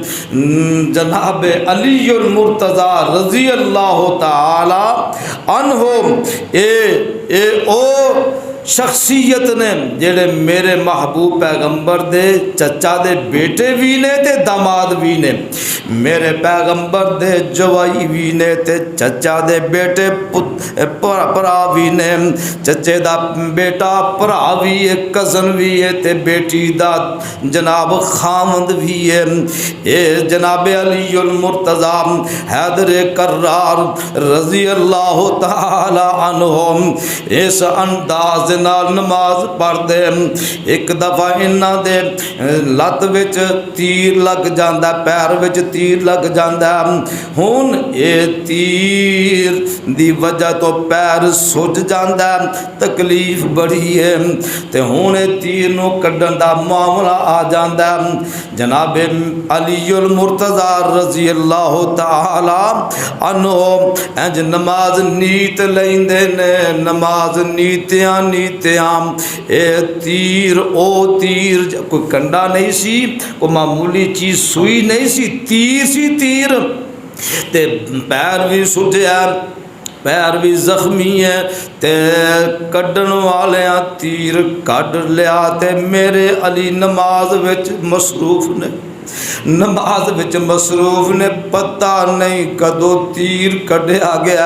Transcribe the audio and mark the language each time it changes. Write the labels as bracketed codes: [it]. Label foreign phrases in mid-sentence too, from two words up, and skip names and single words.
[pa] جناب علی المرتضیٰ [ar] رضي الله تعالى عنه [pa] اے او شخصیت نے جیہڑے میرے محبوب پیغمبر دے چچا دے بیٹے بھی نے تے داماد بھی نے، میرے پیغمبر دے جوائی بھی نے تے چچا دے بیٹے بھرا بھی نے، چچے دا بیٹا بھرا بھی ہے، کزن بھی ہے تے بیٹی دا جناب خامد بھی ہے. یہ جناب علی المرتضیٰ حیدر کرار [ar] رضي الله تعالى عنه [pa] اس انداز نال نماز پڑھدے. ایک دفعہ اینہاں دے لت وچ تیر لگ جاندا، پیر وچ تیر لگ جاندا، ہن یہ تیر دی وجہ تو پیر سج جاندا، تکلیف بڑی ہے تے ہن تیر نوں کڈھن دا معاملہ آ جاندا. جناب علی المرتضیٰ [ar] رضي الله تعالى عنه [pa] انج نماز نیت لیندے نے، نماز نیتیاں نیتیاں اے تیر او تیر کوئی کنڈا نہیں سی، کوئی معمولی چیز سوئی نہیں سی، تیر سی تیر تے پیر بھی سجیا، پیر بھی زخمی ہے تے کڈھن والے تیر کڈھ لیا تے میرے علی نماز وچ مصروف نے، نماز وچ مصروف نے، پتا نہیں کدوں تیر کڈھیا گیا.